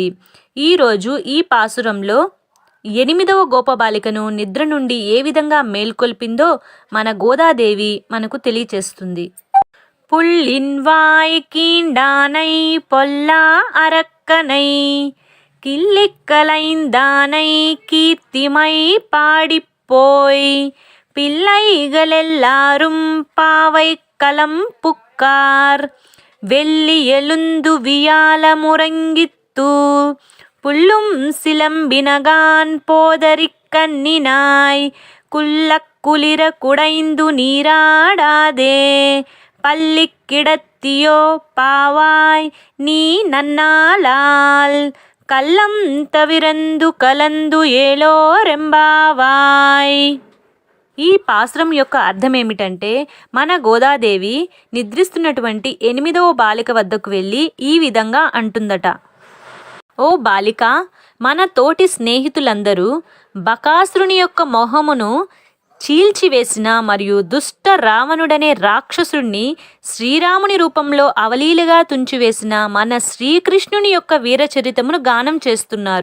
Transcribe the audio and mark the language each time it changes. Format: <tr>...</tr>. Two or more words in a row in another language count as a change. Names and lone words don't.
<te>ఈరోజు ఈ పాసురంలో 8వ గోపబాలికను నిద్ర నుండి ఏ విధంగా మేల్కొల్పిందో మన గోదాదేవి మనకు తెలియచేస్తుంది.</te> <ta>புள்ளின்வாய் கீண்டானை பொல்லா அரக்கனை கிள்ளிக்களைந்தானை கீர்த்திமை பாடிப்போய் பிள்ளைகளெல்லாரும் பாவை களம் புக்கார் வெள்ளி எழுந்து வியால முறங்கித்து புல்லும் சிலம்பினகான் போதறிக் கண்ணினாய் குள்ளக் குளிர குடைந்து நீராடாதே பள்ளிக் கிடத்தியோ பாவாய் நீ நன்னாளால் கள்ளம் தவிர்ந்து கலந்து ஏலோ ரெம்பாவாய்.</ta> <te>ఈ పాసురం యొక్క అర్థం ఏమిటంటే, మన గోదాదేవి నిద్రిస్తున్నటువంటి 8వ బాలిక వద్దకు వెళ్ళి ఈ విధంగా అంటుందట. ఓ బాలిక, మన తోటి స్నేహితులందరూ బకాసురుని యొక్క మొహమును చీల్చివేసిన మరియు దుష్ట రావణుడనే రాక్షసుడిని శ్రీరాముని రూపంలో అవలీలగా తుంచివేసిన మన శ్రీకృష్ణుని యొక్క వీరచరితమును గానం చేస్తున్నారు.</te>